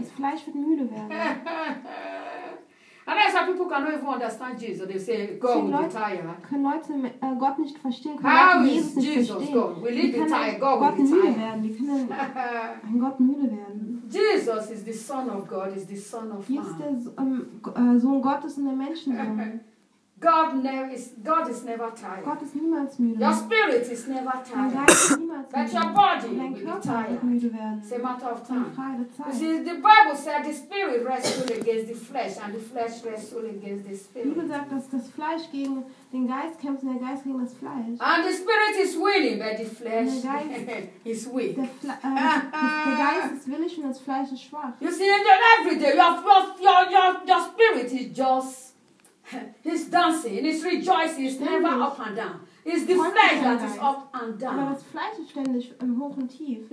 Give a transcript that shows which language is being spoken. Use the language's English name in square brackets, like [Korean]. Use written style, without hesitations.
[English] His flesh [German] wird müde werden. [English] And that's why people cannot even understand Jesus. They say, God will be tired. [German] Können Leute Gott nicht verstehen? [English] How is Jesus God? Will he be tired? God will be tired. [German] Wie kann ein Gott müde werden? [English] Jesus is the Son of God, is the Son of man. [German] Jesus ist der Sohn Gottes und der Menschensohn. [English] God is never tired. [German] Gott ist niemals müde. [English] Your spirit is never tired. [German] Dein Geist ist niemals [English] But [German] müde. [English] Your body [German] Dein Körper wird müde werden. [English] It's a matter of time. [German] Frage der Zeit. [English] See, the Bible said the spirit wrestles against the flesh and the flesh wrestles against the spirit. [German] Die Bibel sagt, dass das Fleisch gegen den Geist kämpft und der Geist gegen das Fleisch. [English] And the spirit is willing, but the flesh is weak. [German] Der Geist ist willig und das Fleisch ist schwach. [English] You see, then every day your spirit is just He's dancing, he's rejoicing, he's [German] ständig. [English] Never up and down. It's the flesh that is up and down. [German] Aber das Fleisch ist ständig im Hoch und Tief.